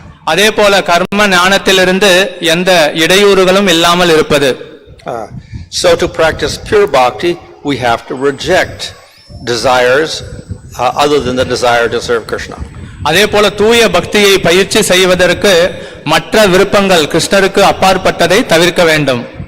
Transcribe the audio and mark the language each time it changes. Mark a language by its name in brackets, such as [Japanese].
[Tamil] அதே போல கர்ம ஞானத்திலிருந்து எந்த இடையூறுகளும் இல்லாமல் இருப்பது. [English] So to practice pure bhakti, we have to reject desires other than the desire to serve Krishna. [Tamil] அதே போல தூய பக்தியை பயிற்சி செய்வதற்கு மற்ற விருப்பங்கள் கிருஷ்ணருக்கு அப்பாற்பட்டதை தவிர்க்க வேண்டும்.